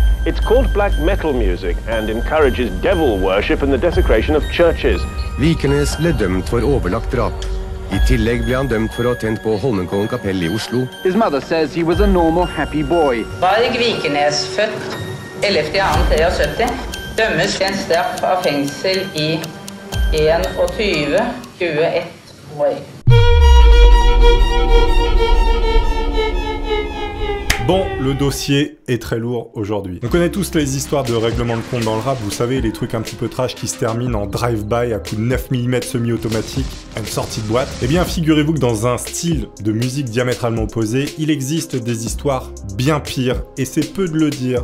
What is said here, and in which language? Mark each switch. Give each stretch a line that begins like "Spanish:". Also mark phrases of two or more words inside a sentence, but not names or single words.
English: It's called black metal music and encourages devil worship and the desecration of churches.
Norwegian: Vikernes ble dømt for overlagt drap. I tillegg ble han dømt for å ha tent på Holmenkollen kapell i Oslo.
English: His mother says he was a normal, happy boy.
Norwegian: Varg Vikernes, født 11.2.73, dømmes til en straff av fengsel i 21 år.
French: Bon, le dossier est très lourd aujourd'hui. On connaît tous les histoires de règlement de compte dans le rap, vous savez, les trucs un petit peu trash qui se terminent en drive-by à coup de 9 mm semi-automatique à une sortie de boîte. Eh bien, figurez-vous que dans un style de musique diamétralement opposé, il existe des histoires bien pires, et c'est peu de le dire.